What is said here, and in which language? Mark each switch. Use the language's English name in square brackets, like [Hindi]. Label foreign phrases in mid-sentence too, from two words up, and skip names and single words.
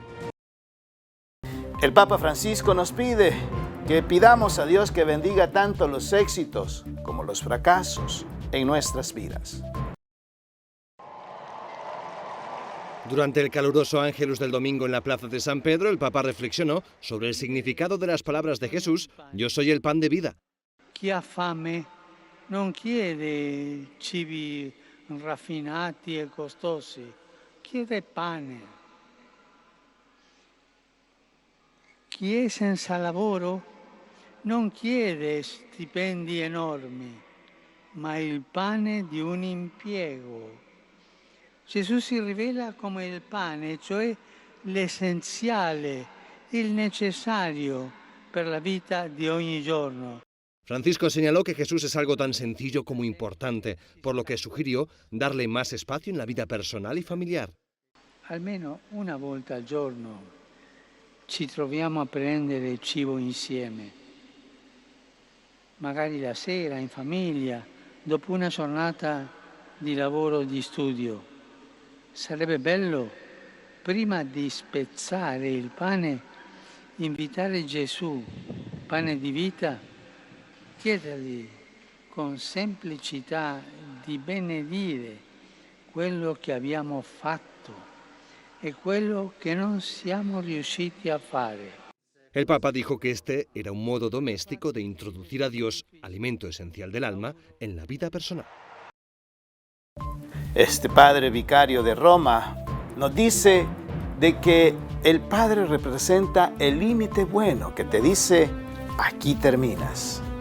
[Spanish] El Papa Francisco nos pide que pidamos a Dios que bendiga tanto los éxitos como los fracasos en nuestras vidas. Durante el caluroso Ángelus del domingo en la plaza de San Pedro, el Papa reflexionó sobre el significado de las palabras de Jesús: «Yo soy el pan de vida». [Italian] Chi ha fame non chiede cibi raffinati e costosi, chiede pane. Chi è senza lavoro non chiede stipendi enormi, ma il pane di un impiego. Gesù si rivela come il pane, cioè l'essenziale, il necessario per la vita di ogni giorno. [Spanish] Francisco señaló que Jesús es algo tan sencillo como importante, por lo que sugirió darle más espacio en la vida personal y familiar. [Italian] Almeno una volta al giorno ci troviamo a prendere cibo insieme, magari la sera, in famiglia, dopo una giornata di lavoro o di studio. Sarebbe bello, prima di spezzare il pane, invitare Gesù, pane di vita, chiedergli con semplicità di benedire quello che abbiamo fatto e quello che non siamo riusciti a fare. [Spanish] El Papa dijo que este era un modo doméstico de introducir a Dios, alimento esencial del alma, en la vida personal. Este padre vicario de Roma nos dice de que el Padre representa el límite bueno que te dice: aquí terminas.